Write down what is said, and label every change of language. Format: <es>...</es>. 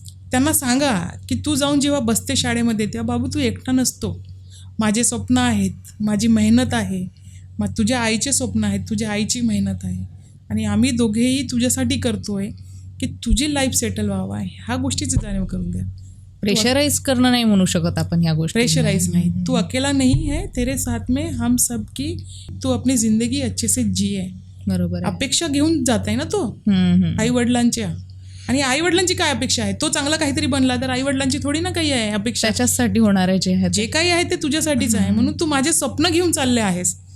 <mr>त्यांना सांगा की तू जाऊन जेव्हा बसते शाळेमध्ये तेव्हा बाबू तू एकटा नसतो, माझे स्वप्न आहेत, माझी मेहनत आहे, मग तुझ्या आईचे स्वप्न आहेत, तुझ्या आईची मेहनत आहे आणि आम्ही दोघेही तुझ्यासाठी करतोय की तुझी लाईफ सेटल व्हावा, ह्या गोष्टीची जाणीव करून द्या. प्रेशराईज करणं नाही म्हणू शकत आपण ह्या गोष्टी.</mr> <hi>प्रेशराइज नहीं, तू अकेला नहीं है, तेरे साथ में हम सब की, तू अपनी ज़िंदगी अच्छे से जिए,</hi> <mr>बरोबर आहे. अपेक्षा घेऊन जात आहे ना तो आई वडिलांच्या. आणि आई वडिलांची काय अपेक्षा आहे? तो चांगला काहीतरी बनला तर आई वडिलांची थोडी ना काही आहे अपेक्षा. त्याच्यासाठी होणार आहे जे आहे जे काही आहे ते तुझ्यासाठीच आहे. म्हणून तू माझे स्वप्न घेऊन चालले आहेस.</mr>